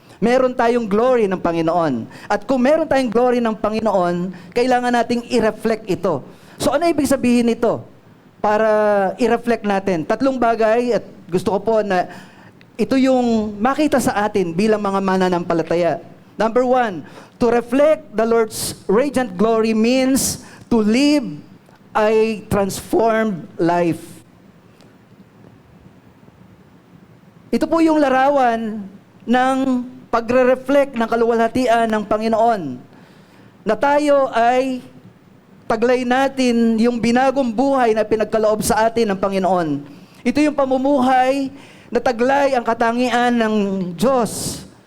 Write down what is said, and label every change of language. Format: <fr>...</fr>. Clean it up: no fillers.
<tl>Meron tayong glory ng Panginoon. At kung meron tayong glory ng Panginoon, kailangan nating i-reflect ito. So ano ibig sabihin nito? Para i-reflect natin. Tatlong bagay, at gusto ko po na ito yung makita sa atin bilang mga mananampalataya.</tl> <en>Number one, to reflect the Lord's radiant glory means to live a transformed life.</en> <tl>Ito po yung larawan ng pagre-reflect ng kaluwalhatian ng Panginoon. Na tayo ay taglay natin yung binagong buhay na pinagkaloob sa atin ng Panginoon. Ito yung pamumuhay na taglay ang katangian ng Diyos.</tl>